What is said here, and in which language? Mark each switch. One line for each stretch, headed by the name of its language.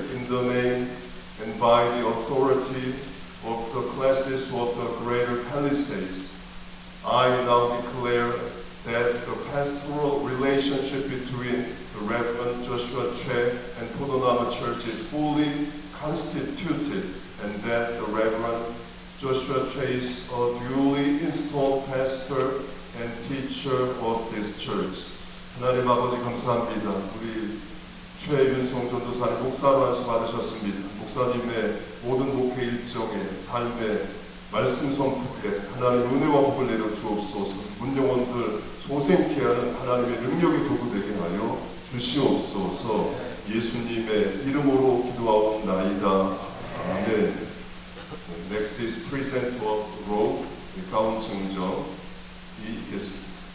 English: In the name and by the authority of the classes of the Greater Palisades, I now declare that the pastoral relationship between the Reverend Joshua Choi and Podonama Church is fully constituted, and that the Reverend Joshua Choi is a duly installed pastor and teacher of this church.
Korean: 하나님 아버지 감사합니다. 우리 최윤성 전도사님 목사로 안수 받으셨습니다. 목사님의 모든 목회 일정에 삶의 말씀 선포에 하나님 은혜와 복을 내려 주옵소서. 문영원들 소생케 하는 하나님의 능력의 도구 되게 하여 주시옵소서. 예수님의 이름으로 기도하옵나이다. 아멘.
English: Next is present of robe,
Korean: 가운 증정이 있겠습니다.